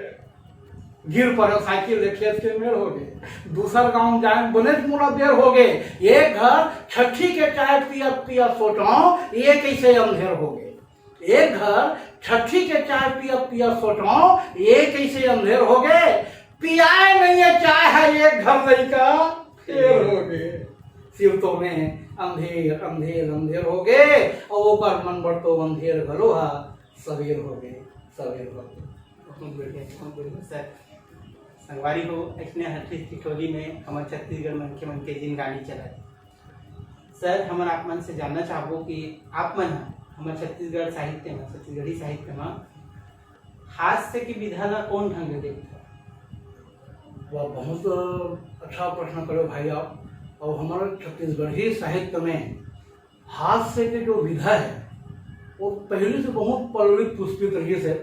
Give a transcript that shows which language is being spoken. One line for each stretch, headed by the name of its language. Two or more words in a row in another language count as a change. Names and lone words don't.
Chhattisgarhi: गिर पड़े साइकिल खेत के मेड़ हो गए, दूसर गांव जाए बने मोला देर हो गए, एक घर छठी के चाय पिया पिया सोचो ये कैसे अंधेर हो गए, एक घर छठी के चाय पिया पिया सोचो ये कैसे अंधेर हो गए, पियाए नहीं है चाय है एक घर लइका फेर हो गए। शिव तो में अंधेर अंधेर अंधेर हो गए, और ओकर मन बढ़ तो अंधेर घलो हा सवेर हो गए, सवेर हो गए। बहुत बढ़िया सर। संगवारी हो इसने हठी ठिठोली में हमारे छत्तीसगढ़ मन के जिन गाड़ी चलाए सर, हम आप मन से जानना चाहबो कि आप मन हमारे छत्तीसगढ़ साहित्य में, छत्तीसगढ़ी साहित्य में हास्य की विधा ला कौन ढंग ले देखते? वह बहुत अच्छा प्रश्न करो भाई आप। और हमारे छत्तीसगढ़ी साहित्य में हास्य के जो विधा है वो पहले से बहुत पल्लवित पुष्पित रही से।